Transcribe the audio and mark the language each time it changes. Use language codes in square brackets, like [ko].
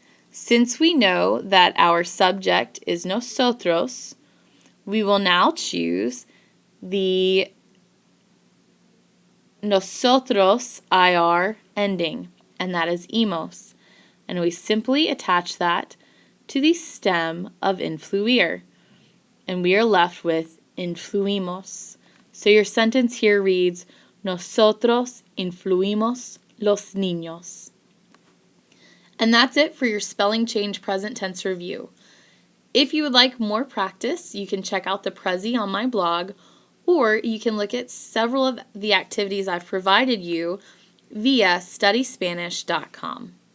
[en] Since we know that our subject is nosotros, we will now choose the nosotros IR ending, and that is imos. And we simply attach that to the stem of influir, and we are left with influimos. So your sentence here reads, [es] nosotros influimos los niños. [en] And that's it for your spelling change present tense review. If you would like more practice, you can check out the Prezi on my blog, or you can look at several of the activities I've provided you via studyspanish.com.